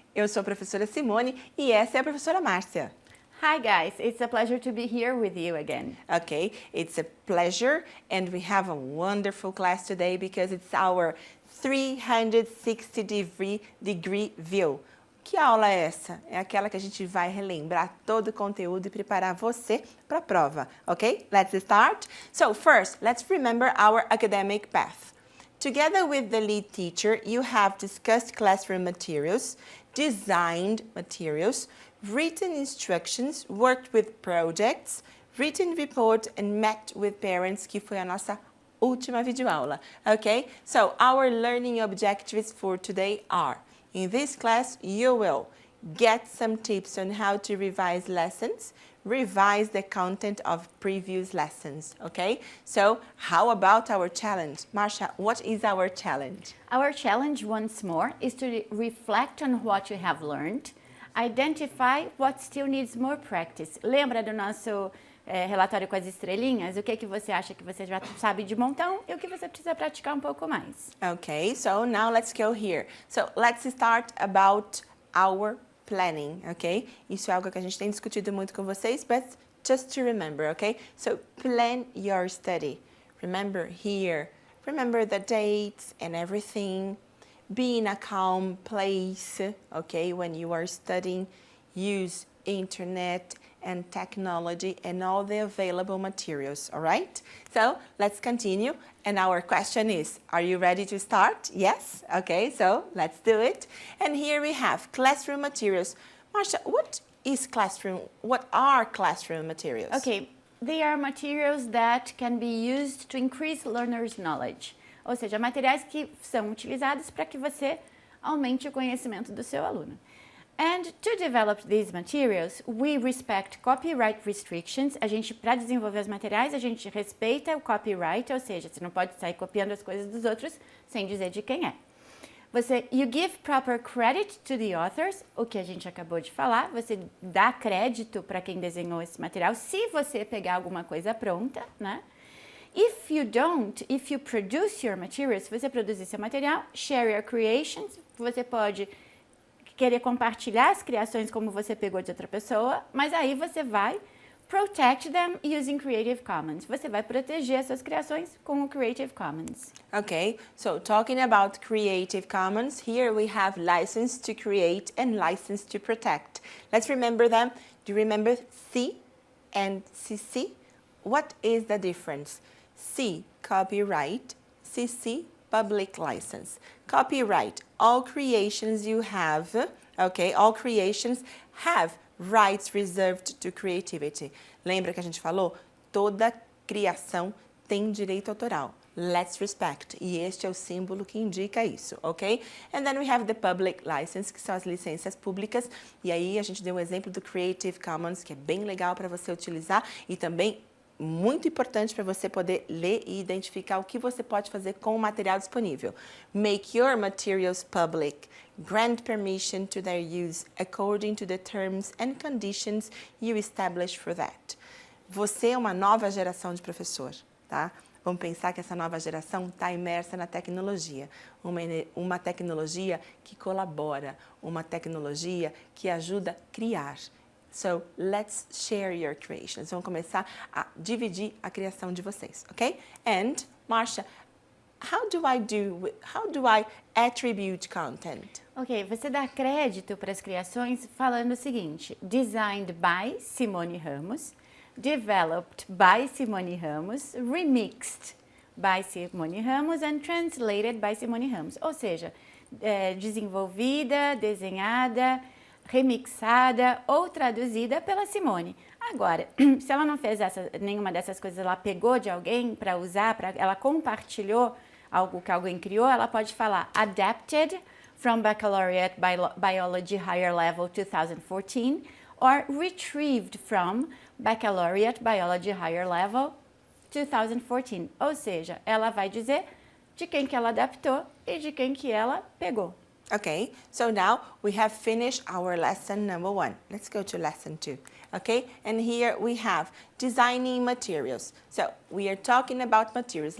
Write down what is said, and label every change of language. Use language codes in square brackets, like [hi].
[pt] Eu sou a professora Simone e essa é a professora Márcia. [en] Hi guys, it's a pleasure to be here with you again. Okay, it's a pleasure and we have a wonderful class today because it's our 360-degree view. [pt] Que aula é essa? É aquela que a gente vai relembrar todo o conteúdo e preparar você para a prova, ok? [en] Let's start. So first, let's remember our academic path. Together with the lead teacher, you have discussed classroom materials, designed materials, written instructions, worked with projects, written report, and met with parents, [pt] que foi a nossa última videoaula. [en] Okay? So our learning objectives for today are, in this class, you will get some tips on how to revise lessons, revise the content of previous lessons, okay? So how about our challenge? Marsha, what is our challenge? Our challenge, once more, is to reflect on what you have learned, identify what still needs more practice. [pt] Lembra do nosso relatório com as estrelinhas? O que você acha que você já sabe de montão e o que você precisa praticar pouco mais? [en] Okay, so now let's go here. So let's start about our planning, okay? [pt] Isso é algo que a gente tem discutido muito com vocês, [en] but just to remember, okay? So plan your study. Remember here, remember the dates and everything. Be in a calm place, okay? When you are studying, use internet and technology and all the available materials, all right? So let's continue. And our question is, are you ready to start? Yes? Okay, so let's do it. And here we have classroom materials. Marsha, what are classroom materials? Okay, they are materials that can be used to increase learners' knowledge. [pt] Ou seja, materiais que são utilizados para que você aumente o conhecimento do seu aluno. [en] And to develop these materials, we respect copyright restrictions. [pt] Para desenvolver os materiais, a gente respeita o copyright, ou seja, você não pode sair copiando as coisas dos outros sem dizer de quem é. [en] You give proper credit to the authors, [pt] o que a gente acabou de falar, você dá crédito para quem desenhou esse material, se você pegar alguma coisa pronta, né? [en] If you produce your materials, [pt] se você produzir seu material, [en] share your creations, [pt] você pode querer compartilhar as criações como você pegou de outra pessoa, mas aí você vai [en] protect them using Creative Commons. [pt] Você vai proteger as suas criações com o Creative Commons. [en] Okay, so talking about Creative Commons, here we have license to create and license to protect. Let's remember them. Do you remember C and CC? What is the difference? C, copyright, CC, public license. Copyright, all creations you have, okay, all creations have rights reserved to creativity. [pt] Lembra que a gente falou? Toda criação tem direito autoral. [en] Let's respect. [pt] E este é o símbolo que indica isso, ok? [en] And then we have the public license, [pt] que são as licenças públicas. E aí a gente deu um exemplo do Creative Commons, que é bem legal para você utilizar e também muito importante para você poder ler e identificar o que você pode fazer com o material disponível. [en] Make your materials public. Grant permission to their use according to the terms and conditions you establish for that. [pt] Você é uma nova geração de professor, tá? Vamos pensar que essa nova geração está imersa na tecnologia. Uma tecnologia que colabora, uma tecnologia que ajuda a criar. [en] So, let's share your creations. [pt] Vamos começar a dividir a criação de vocês, ok? [en] And, Marsha, how do I attribute content? [pt] Ok, você dá crédito para as criações falando o seguinte: [en] designed by Simone Ramos, [pt] developed by Simone Ramos, remixed by Simone Ramos and translated by Simone Ramos. Ou seja, desenvolvida, desenhada, remixada ou traduzida pela Simone. Agora, se ela não fez nenhuma dessas coisas, ela pegou de alguém para usar, ela compartilhou algo que alguém criou, ela pode falar [en] adapted from Baccalaureate Biology Higher Level 2014 [pt] or [en] retrieved from Baccalaureate Biology Higher Level 2014. [pt] Ou seja, ela vai dizer de quem que ela adaptou e de quem que ela pegou. [en] Okay, so now we have finished our lesson number 1. Let's go to lesson 2. okay? And here we have designing materials. So we are talking about materials.